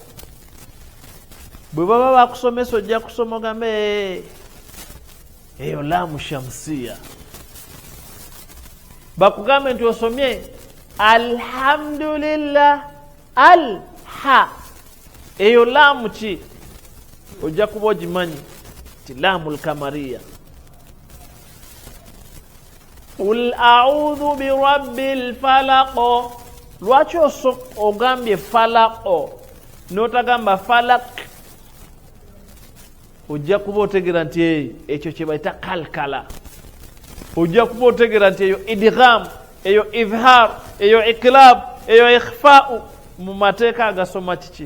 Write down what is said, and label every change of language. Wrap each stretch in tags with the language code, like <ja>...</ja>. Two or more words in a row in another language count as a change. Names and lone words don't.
<lg>Bwe baba bakusomesa ojja kusoma ogambe eyo</lg> <ar>لام شمسية.</ar> <lg>Bakugambe nti osomye</lg> <ar>الحمد لله الحا,</ar> <lg>eyo laamu ki? Ojja kuba ogimanyi ti</lg> <ar>لام قمرية. قل أعوذ برب الفلق.</ar> <lg>Lwaki ogambye falaq n'otagamba falak? Ojja kuba otegeera nti ekyo kye bayita kalkala. Ojja kuba otegeera nti eyo idgham, eyo izhar, eyo iklab, eyo ikhfa'u mu mateeka agasoma kiki?</lg>